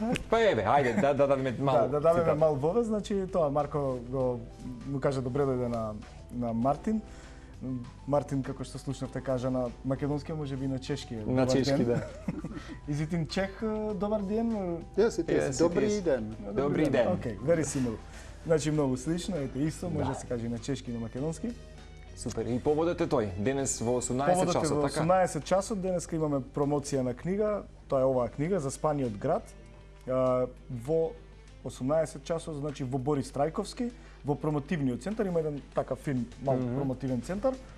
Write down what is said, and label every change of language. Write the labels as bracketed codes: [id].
[mk] Па еве, ајде, да дадеме мал. Да дадеме мал вода, значи тоа Марко му кажа добре дојде на Мартин. Мартин, како што слушнавте, кажа на македонски, може би на чешки. На чешки, да. [en] Is it in Czech, [mk] добар ден? [en] Yes, it is. [cs] Добри ден. [mk] Добри ден. [en] Okay, very similar. [mk] Значи многу слично, ете исто, може да се каже и на чешки и на македонски. Супер. И поводот е тој, денес во 18 часот, така? Во 18 часот, денеска имаме промоција на книга, тоа е оваа книга за Спаниот град. Во 18 часот, значи во Борис Трајковски, во промотивниот центар има еден такав фин мал промотивен центар.